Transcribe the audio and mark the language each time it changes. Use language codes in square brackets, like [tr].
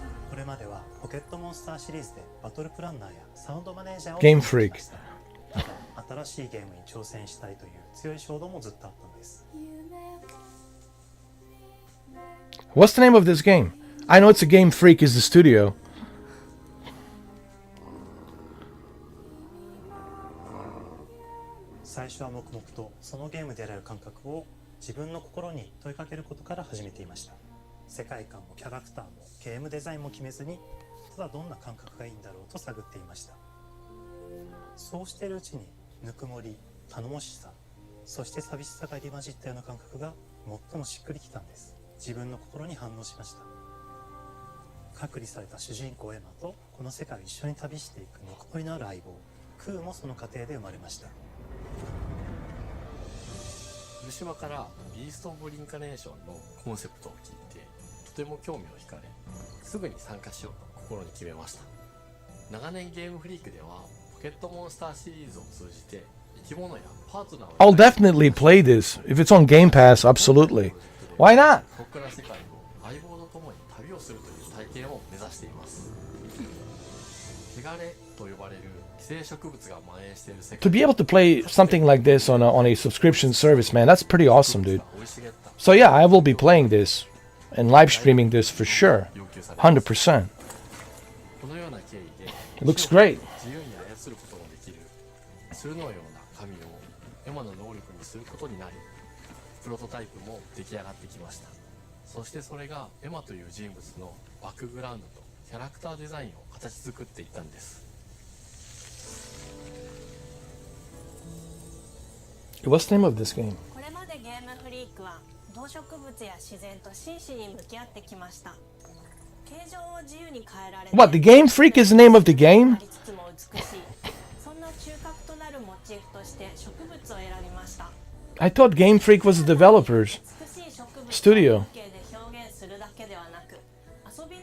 [ja] これまではポケットモンスターシリーズでバトルプランナーやサウンドマネージャーを [en] Game Freak [ja] ただ新しいゲームに挑戦したいという強い衝動もずっとあったのです。 [en] What's the name of this game? I know it's a Game Freak is the studio. [ja] 最初は黙々とそのゲームである感覚を自分の心に問いかけることから始めていました。世界観もキャラクターもゲームデザインも決めずにただどんな感覚がいいんだろうと探っていました。そうしているうちにぬくもり、頼もしさ、そして寂しさが入り混じったような感覚が最もしっくりきたんです。自分の心に反応しました。隔離された主人公エマとこの世界を一緒に旅していくぬくもりのある相棒クーもその過程で生まれました。古島からビースト・オブ・リンカネーションのコンセプトを聞いてとても興味を惹かれすぐに参加しようと心に決めました。長年ゲームフリークではポケットモンスターシリーズを通じて生き物やパートナーを [en] I'll definitely play this. If it's on Game Pass, absolutely. Why not? [ja] ここから世界を相棒と共に旅をするという体験を目指しています。汚れと呼ばれる寄生植物が蔓延している世界 [en] To be able to play something like this on a subscription service, man, that's pretty awesome, dude. So yeah, I will be playing this and live streaming this for sure. 100%. [ja] このような経緯で [en] It looks great. [ja] 自由に操ることのできる鶴のような神をエマの能力にすることになりプロトタイプも出来上がってきました。そしてそれがエマという人物のバックグラウンドとキャラクターデザインを形作っていったんです。 [en] What's the name of this game? [ja] これまでゲームフリークは動植物や自然と真摯に向き合ってきました。形状を自由に変えられて [en] What, the Game Freak is the name of the game? [ja] ありつつも美しい。そんな中核となるモチーフとして植物を選びました。 [en] I thought Game Freak was the developers. [ja] 美しい植物を [en] Studio. [ja] 風景で表現するだけではなく、遊